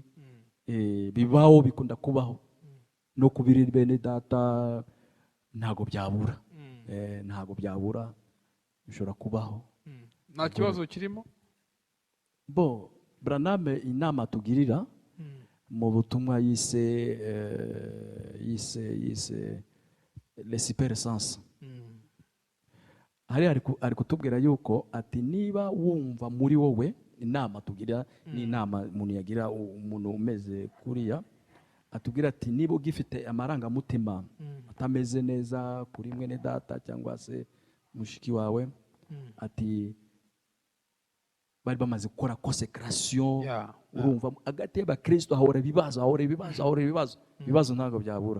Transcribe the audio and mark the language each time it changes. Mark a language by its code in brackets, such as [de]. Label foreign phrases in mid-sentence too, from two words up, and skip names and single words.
[rw] Bibaho, bikunda kubaho no kubiri bene data, ntago byabura, ntago byabura, bishobora kubaho. Nta kibazo kirimo. Branham inama tugirira, mu butumwa yise [fr] les super sens. [rw] Hari ari kutubwira yuko ati niba wumva muri wowe, inama tugira ni inama umuntu yagira umuntu umeze kuriya, atubwira ati niba ugifite amarangamutima atameze neza kuri mwene data cyangwa se mushiki wawe, ati bari bamaze gukora consécration, urumva hagati y'abakristo hahora ibibazo ntabwo byabura.